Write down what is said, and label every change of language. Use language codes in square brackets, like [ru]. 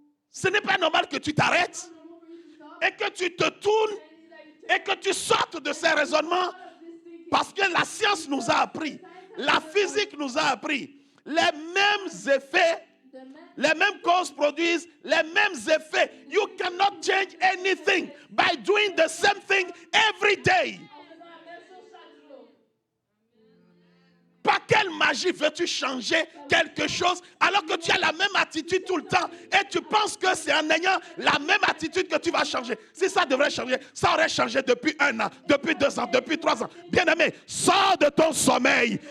[fr] Ce n'est pas normal que tu t'arrêtes et que tu te tournes et que tu sortes de ces raisonnements parce que la science nous a appris, la physique nous a appris, les mêmes effets, les mêmes causes produisent les mêmes effets. [en] You cannot change anything by doing the same thing every day. [fr] Par quelle magie veux-tu changer quelque chose alors que tu as la même attitude tout le temps et tu penses que c'est en ayant la même attitude que tu vas changer? Si ça devrait changer, ça aurait changé depuis 1 an, depuis 2 ans, depuis 3 ans. Bien-aimé, sors de ton sommeil.